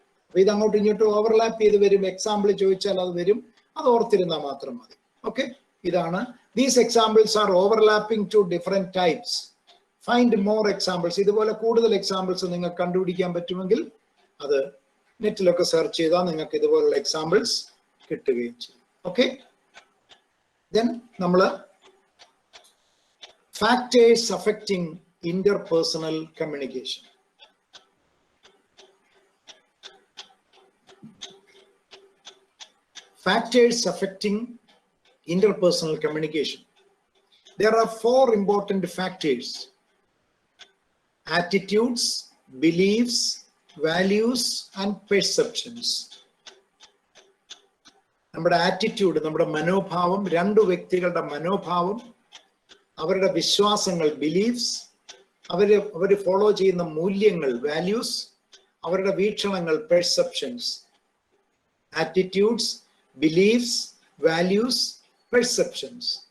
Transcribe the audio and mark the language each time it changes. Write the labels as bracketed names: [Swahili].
[Malayalam] അപ്പൊ ഇത് അങ്ങോട്ടും ഇങ്ങോട്ടും ഓവർലാപ്പ് ചെയ്ത് വരും. എക്സാമ്പിൾ ചോദിച്ചാൽ അത് വരും, അത് ഓർത്തിരുന്നാൽ മാത്രം മതി. ഓക്കെ, ഇതാണ്. [English] These examples are overlapping to different types. Find more examples. [Malayalam] ഇതുപോലെ കൂടുതൽ എക്സാമ്പിൾസ് നിങ്ങൾക്ക് കണ്ടുപിടിക്കാൻ പറ്റുമെങ്കിൽ അത് നെറ്റിലൊക്കെ സെർച്ച് ചെയ്താൽ നിങ്ങൾക്ക് ഇതുപോലുള്ള എക്സാമ്പിൾസ് കിട്ടുകയും ചെയ്യും. ഓക്കെ, ദെൻ നമ്മൾ [English] factors affecting interpersonal communication. Factors affecting interpersonal communication. There are 4 important factors: attitudes, beliefs, values and perceptions. [Malayalam] നമ്മുടെ ആറ്റിറ്റ്യൂഡ്, നമ്മുടെ മനോഭാവം, രണ്ട് വ്യക്തികളുടെ മനോഭാവം, അവരുടെ വിശ്വാസങ്ങൾ ബിലീഫ്സ്, അവർ ഫോളോ ചെയ്യുന്ന മൂല്യങ്ങൾ വാല്യൂസ്, അവരുടെ വീക്ഷണങ്ങൾ perceptions. Attitudes, beliefs, values, perceptions.